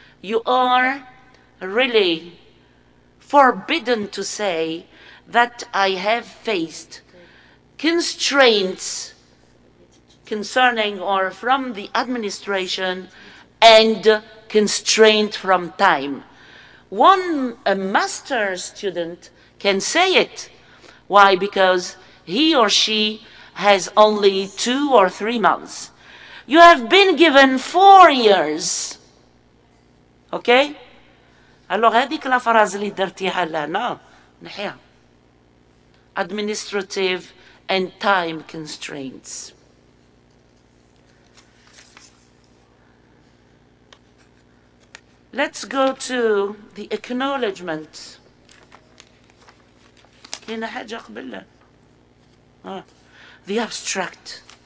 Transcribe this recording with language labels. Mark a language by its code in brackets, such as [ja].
[en] You are really forbidden to say that I have faced constraints concerning or from the administration and constraint from time. A master's student can say it. Why? Because he or she has only 2 or 3 months. You have been given 4 years. Okay? [fr] Alors [ar] هذيك لا فراز اللي درتيها لنا نحيها. [en] Administrative and time constraints. Let's go to the acknowledgement. [ar] كاينة حاجة قبل [en] the abstract.